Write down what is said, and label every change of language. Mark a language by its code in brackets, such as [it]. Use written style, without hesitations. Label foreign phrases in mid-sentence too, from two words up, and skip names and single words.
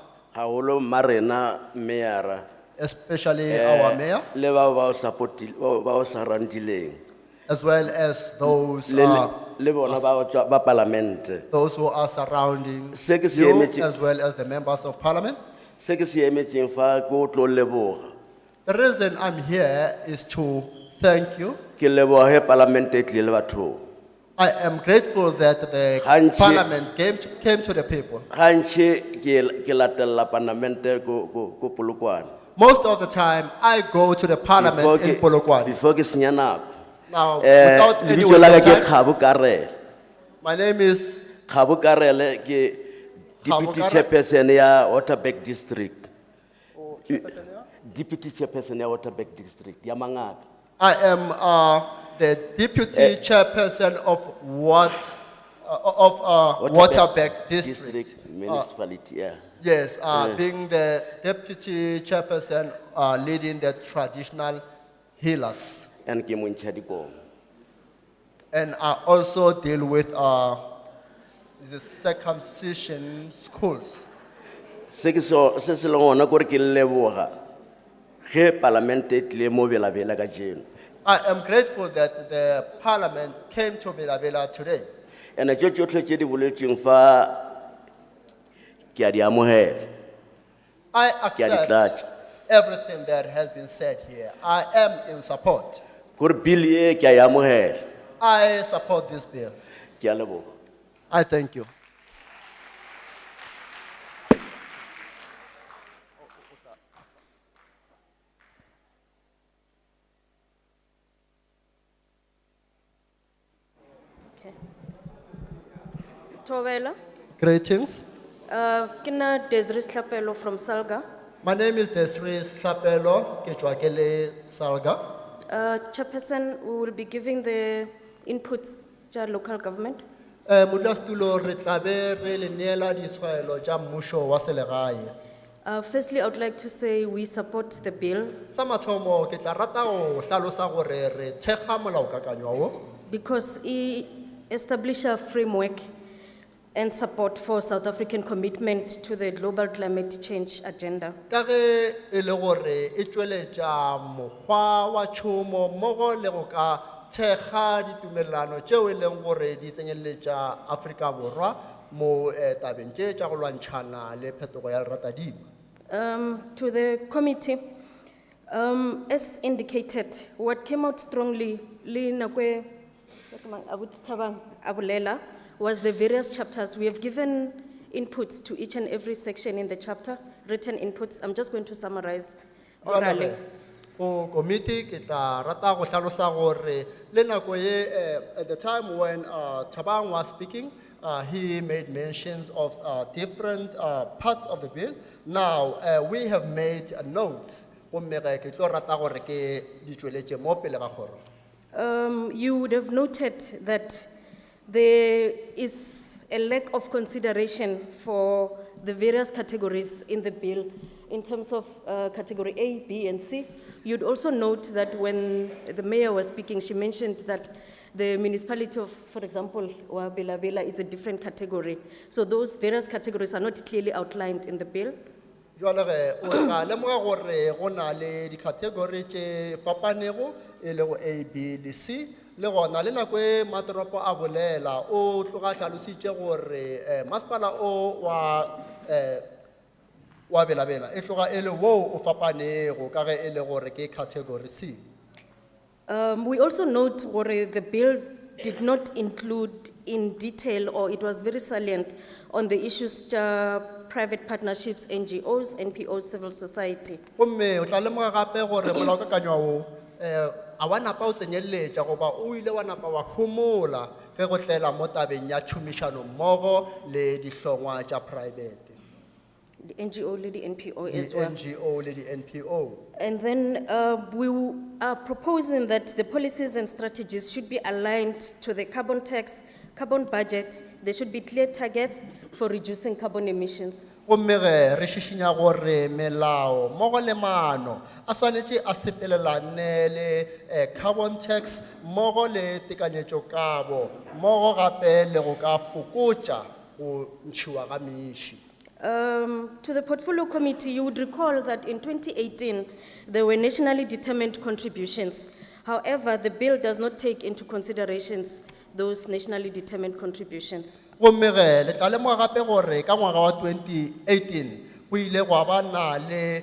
[st] Haholo marena meyara. [en] especially our mayor, [nso] Le ba ba o supportile ba o sarandileng. [en] as well as those [nso] Le bona ba o tswa- ba parlamente. [en] those who are surrounding [nso] Se ke se [en] you, [nso] emetse- [en] as well as the members of parliament. [nso] Se ke se emetseng fa ke o tlo leboga. [en] The reason I'm here is to thank you. [nso] Ke leboga he parlamente e tlile le batho. [en] I am grateful that the [nso] Gantši- [en] parliament came to the people. [nso] Gantši ke latella parlamente ko Polokwane. [en] Most of the time, I go to the parliament in Polokwane. [nso] Before ke senya nako. [en] Now, without any [nso] lebitso la ka [en] wasting [nso] ke [en] time, [nso] Kgabu Karele. [en] my name is [nso] Kgabu Karele ke deputy [en] Karele. [nso] chairperson ya Waterberg district. [en] Deputy chairperson [nso] ya Waterberg district, ya Mangata. [en] I am the deputy chairperson of Waterberg district. Municipality, yeah. Yes, being the deputy chairperson leading the traditional healers. [nso] And ke Montšhadikong. [en] And I also deal with the circumcision schools. [nso] Se se leng gona kore ke leboga ge parlamente e tlile mo Bela-Bela kajeno. [en] I am grateful that the parliament came to Bela-Bela today. [nso] And tšo tšotlhe tše di boletsweng fa ke a di amogela. [en] I [nso] Ke a di [en] accept [nso] tlatša. [en] everything that has been said here. I am in support. [nso] Kore bill ye ke a e amogela. [en] I support this bill. [nso] Ke a leboga. [en] I thank you. Tovela, Greetings. Kina Desiree Slapelo from Salga. My name is Desiree Slapelo, Kechwakele Salga. Chairperson, we will be giving the inputs to local government. [nso] Modulasetulo re tla be re le neela ditshwaelo tša mmušo wa selegae. [en] Firstly, I would like to say we support the bill [nso] Sa mathomo ke tla rata go hlalosa gore re thekga molaokakanywa wo [en] because it establishes a framework and support for South African commitment to the global climate change agenda. [nso] ka ge e le gore e tšweletša mokgwa wa tšhomo mmogo le go ka thekga ditumelelano tšeo e leng gore di tsenyeletša Afrika Borwa mo tabeng tše tša go lwantšhana le phetogo ya leratadimo. [en] To the committee, as indicated, what came out strongly was the various chapters. We have given inputs to each and every section in the chapter, written inputs. I'm just going to summarize orally. [nso] Go committee ke tla rata go hlalosa gore le nako ye [en] at the time when Thabang was speaking, he made mentions of different parts of the bill. Now we have made a note. [nso] Ke tlo rata gore ke di tšweletše mo pele ga kgoro. [en] You would have noted that there is a lack of consideration for the various categories in the bill in terms of category A, B, and C. You'd also note that when the mayor was speaking, she mentioned that the municipality of, for example, Bela-Bela is a different category. So those various categories are not clearly outlined in the bill. [nso] Jwale ge o tla lemoga gore go na le di-category tše fapanego e le go A, B le C le gona le nako e matoropo a bolela o tloga hlalositše gore masepala o wa Bela-Bela e tloga e le wo o fapanego ka ge e le gore ke category C. [en] We also note where the bill did not include in detail, or it was very salient on the issues private partnerships, NGOs, NPOs, civil society. [nso] Gomme o tla lemoga gape gore molaokakanywa o a wa napa o tsenyeletša goba o ile wa napa wa homola ge go tlela mo tabeng ya tšhomišano mmogo le dihlongwa tša private. [en] The NGO, the NPO The as well. [nso] NGO le di-NPO. [en] And then we are proposing that the policies and strategies should be aligned to the carbon tax, carbon budget. There should be clear targets for reducing carbon emissions. [nso] Gomme ge re šišinya gore melao mmogo le maano a swanetše a sepelelane le [en] carbon tax [nso] mmogo le tekanyetšokabo mmogo gape le go ka fokotša go ntšhiwa ga meši. [en] To the Portfolio Committee, you would recall that in 2018, there were nationally determined contributions. However, the bill does not take into considerations those nationally determined contributions. [nso] Gomme ge le tla lemoga gape gore ka ngwaga wa 2018 go ile gwa ba na le